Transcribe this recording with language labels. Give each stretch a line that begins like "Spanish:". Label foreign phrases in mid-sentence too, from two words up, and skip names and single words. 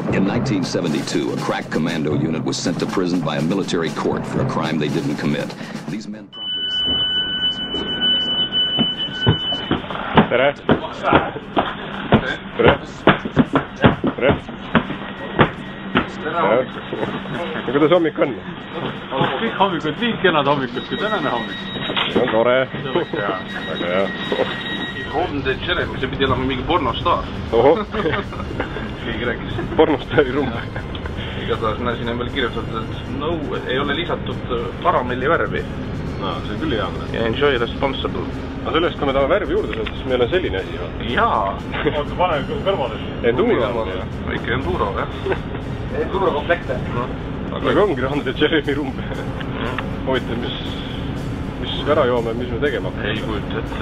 English: 1972, a crack commando unit was sent to prison by a military court for a crime they didn't commit. These men promptly...
Estonian: Tere! Tere! Tere! Ja kuidas hommik on? Kõik hommikud, nii kenad hommikud kui tänane hommik. See on tore. Väga hea. Homde Jeremy, see pidi olema mingi pornostaar. Oho. Keegi rääkis. Pornostaari rumb. Igatahes näsin veel kirjutatud, et no, ei ole lisatud karamelli värvi. No, see on küll hea.
English: Ja enjoy responsible.
Estonian: Aga sellest, kui me tahame värvi juurde saada, siis meil on selline asi. Jaa. Oota, pane kõrvale. Enduro. Väike enduro, jah. Enduro komplekte. Aga ongi Homde Jeremy rumb. Huvitav, mis ära joome, mis me tegema hakkame? Ei kujuta ette.